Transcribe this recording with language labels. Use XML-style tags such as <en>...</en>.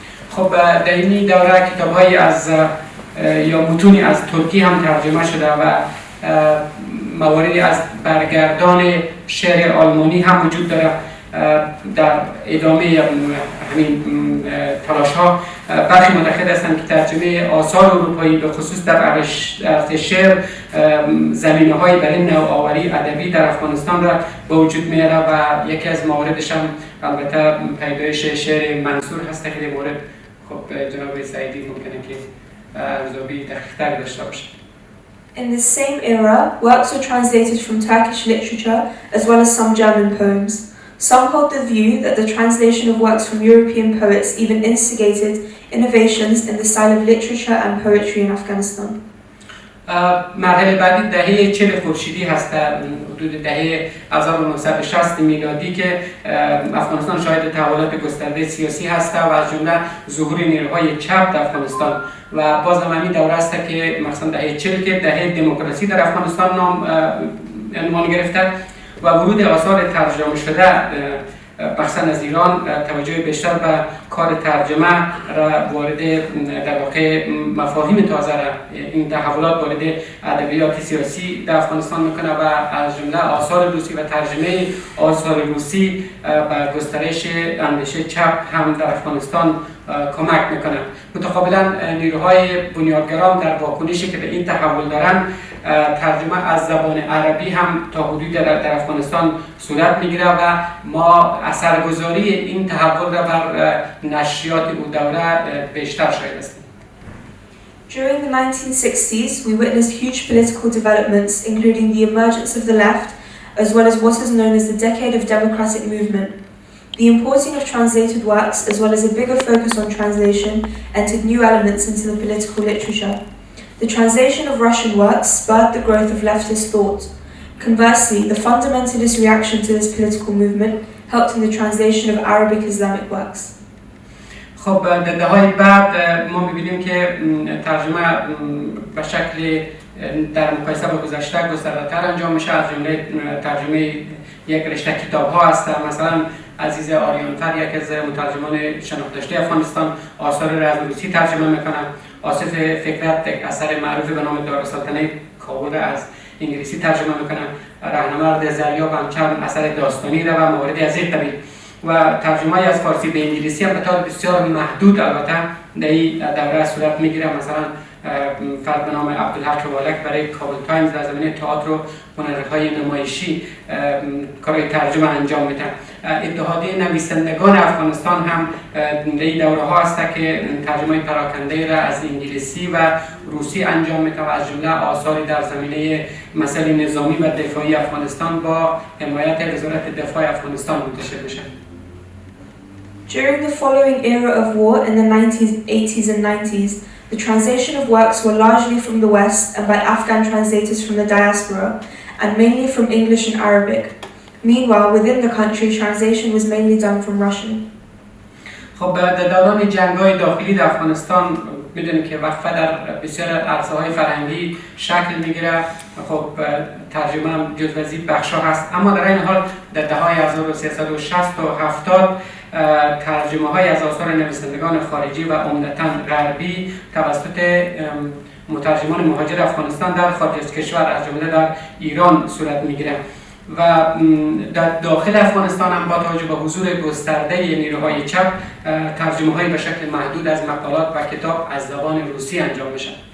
<fa>خب در این دوره کتاب‌هایی از یا متونی از ترکی هم ترجمه شده و مواردی از برگردان شعر آلمانی هم وجود داره. در ادامه همین تلاش ها برخی معتقد هستند که ترجمه آثار اروپایی به خصوص در عرصه شعر زمینه های برای نوآوری ادبی در افغانستان را به وجود میاره و یکی از مواردش هم البته پیدایش شعر منصور هست. خیلی مورد خب جناب سعیدی ممکنه که ارزیابی دقیق‌تر داشته باشه.</fa> <en>In the same era, works were translated from Turkish literature as well as some German poems. Some hold the view that the translation of works from European poets even instigated innovations in the style of literature and poetry in Afghanistan.</en> <fa>مرحله بعدی دهه 40 خورشیدی هست، در حدود دهه 1960 میلادی که افغانستان شاهد تحولات گسترده سیاسی هست و از جمله ظهور نیروهای چپ در افغانستان و باز هم همین دوره است که مثلا دهه 40 که دهه دموکراسی در افغانستان عنوان گرفته و ورود آثار ترجمه شده مخصوصا از ایران توجه بیشتر به کار ترجمه را وارد در واقع مفاهیم تازه را این تحولات وارد ادبیات سیاسی در افغانستان میکنه و از جمله آثار روسی و ترجمه آثار روسی به گسترش اندیشه چپ هم در افغانستان کمک میکنه. متقابلا نیروهای بنیادگران در واکنشی که به این تحول دارن ترجمه از زبان عربی هم تا حدودی در افغانستان صورت میگیره و ما اثرگذاری این تحول را بر نشریات او دوره بیشتر شاهد هستیم.</fa> <en>During the 1960s, we witnessed huge political developments, including the emergence of the left, as well as what is known as the Decade of Democratic Movement. The importing of translated works, as well as a bigger focus on translation, entered new elements into the political literature. The translation of Russian works spurred the growth of leftist thought. Conversely, the fundamentalist reaction to this political movement helped in the translation of Arabic Islamic works.</en> <fa>خب در دهه‌های بعد ما می‌بینیم که ترجمه به شکل در مقایسه با گذشته گسترده‌تر انجام میشه. از جمله ترجمه یک رشته کتاب‌ها هست، مثلا عزیز آریانفر یک از مترجمان شناخته افغانستان آثار را از روسی ترجمه میکنه. آصف فکرت یک اثر معروف به نام دارالسلطنه کابل از انگلیسی ترجمه میکنه. رهنورد زریاب هم چند اثر داستانی را و مواردی از این قبیل و ترجمه از فارسی به انگلیسی هم به طور بسیار محدود البته در این دوره صورت میگیره. مثلا فرد به نام عبدالحق والک برای کابل تایمز در زمینه تئاتر و هنرهای نمایشی کارهای ترجمه انجام میده. اتحادیه نویسندگان افغانستان هم در این دوره ها هست که ترجمه پراکنده را از انگلیسی و روسی انجام میده و از جمله آثاری در زمینه مسائل نظامی و دفاعی افغانستان با حمایت وزارت دفاع افغانستان منتشر میشه.</fa> <en>During the following era of war in the 80s and 90s, the translation of works were largely from the West and by Afghan translators from the diaspora, and mainly from English and Arabic. Meanwhile, within the country, translation was mainly done from Russian.</en> <fa>خب در دوران جنگ‌های داخلی در افغانستان می‌دونیم که وقفه در بسیار عرصه‌های فرهنگی شکل می‌گیره. خب ترجمه هم جزو بخش‌ها هست، اما در این حال در دهه‌های 1360 و 70 ترجمه‌های از آثار نویسندگان خارجی و عمدتاً غربی توسط مترجمان مهاجر افغانستان در خارج از کشور از جمله در ایران صورت می‌گیره و در داخل افغانستان هم با توجه به حضور گسترده نیروهای چپ ترجمه‌های به شکل محدود از مقالات و کتاب از زبان روسی انجام میشه.</fa>